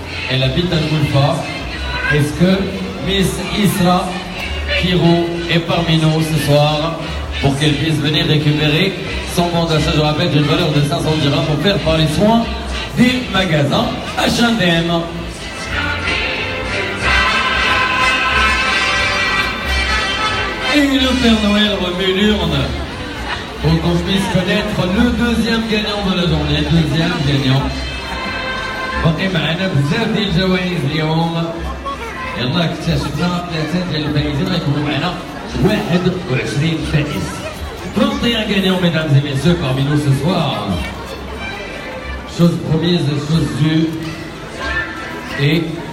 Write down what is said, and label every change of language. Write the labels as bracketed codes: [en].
[fr] Elle habite à Goulfa. Est-ce que Miss Isra Kiro est parmi nous ce soir pour qu'elle puisse venir récupérer son bon d'achat, je rappelle, d'une valeur de 500 dirhams offert par les soins des magasins H&M. Et le Père Noël remue l'urne pour qu'on puisse connaître le deuxième gagnant de la journée. Deuxième gagnant. [ar] باقي معنا بزاف ديال الجوائز اليوم. يلا اكتشفنا 3 ديال الفائزين غيكونوا معنا 21 فائز. [fr] 21 gagnants, mesdames et messieurs, parmi nous ce soir. Chose promise, chose due. Et.